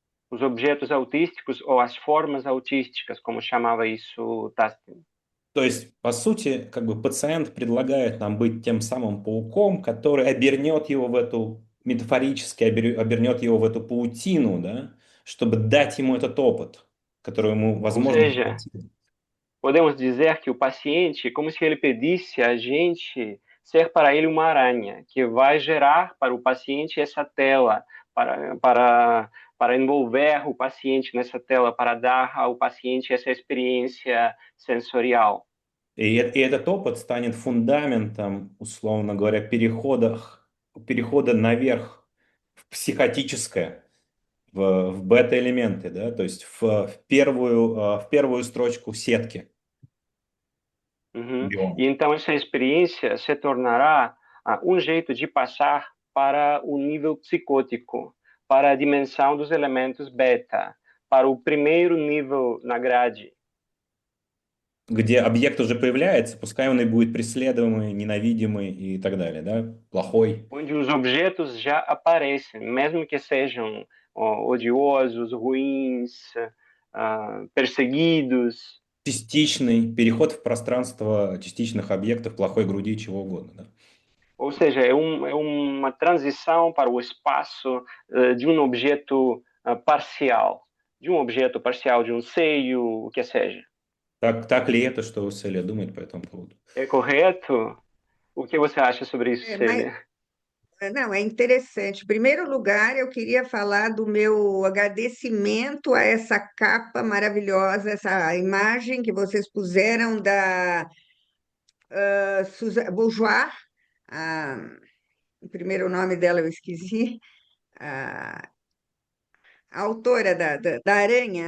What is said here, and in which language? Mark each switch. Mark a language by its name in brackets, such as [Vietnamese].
[Portuguese] Os objetos autísticos ou as formas autísticas, como chamava isso Tastin. [Russian] То есть, по сути, как бы пациент предлагает нам быть тем самым пауком, который обернет его в эту, метафорически обернет его в эту паутину, да, чтобы дать ему этот опыт, который ему, [Portuguese] Ou [Russian] возможно, не [Portuguese] seja, [Russian] хватит. [Portuguese] podemos dizer que o paciente, como se ele pedisse a gente ser para ele uma aranha, que vai gerar para o paciente essa tela, para envolver o paciente nessa tela, para dar ao paciente essa experiência sensorial. [Russian] И этот опыт станет фундаментом, условно говоря, перехода наверх в психотическое, в бета-элементы, да, то есть в первую строчку сетки Uhum. биома. [Portuguese] E então essa experiência se tornará um jeito de passar para o nível psicótico, para a dimensão dos elementos beta, para o primeiro nível na grade, [Russian] Где объект уже появляется, пускай он и будет преследуемый, ненавидимый и так далее, да, плохой, [Portuguese] onde os objetos já aparecem, mesmo que sejam odiosos, ruins, perseguidos. [Russian] частичный переход в пространство частичных объектов, плохой груди, чего угодно, да. [Portuguese] Ou seja, é uma transição para o espaço de um objeto parcial, de um seio, o que seja. [Russian] Так ли это, что Селия думает по этому поводу? [Portuguese] É correto? O que você acha sobre isso, Mas Célia? não, é interessante. Em primeiro lugar, eu queria falar do meu agradecimento a essa capa maravilhosa, essa imagem que vocês puseram da Susan Bourgeois, a, o primeiro nome dela eu esqueci, a, a autora da Aranha,